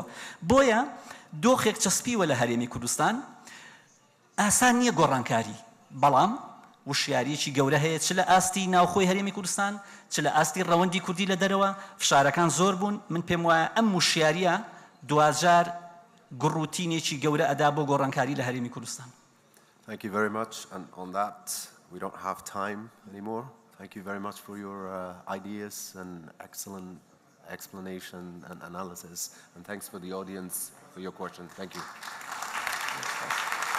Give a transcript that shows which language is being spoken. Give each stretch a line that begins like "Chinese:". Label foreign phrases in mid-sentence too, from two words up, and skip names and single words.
Central Kurdish: بۆیە دۆخێک چەسپیوە لە هەرێمی کوردستان، ئاسان نییە گۆڕانکاری، بەڵام وشیاریەکی گەورە هەیە چ لە ئاستی ناوخۆی هەرێمی کوردستان، چ لە ئاستی ڕەوەندی کوردی لە دەرەوە. فشارەکان زۆر بوون. من پێم وایە ئەم وشیاریە دوجار گڕوتینێکی گەورە ئەدا بۆ گۆڕانکاری لە هەرێمی کوردستان.
English: Thank you very much. And on that, we don't have time anymore. Thank you very much for your ideas and excellent explanation and analysis. And thanks for the audience for your question. Thank you.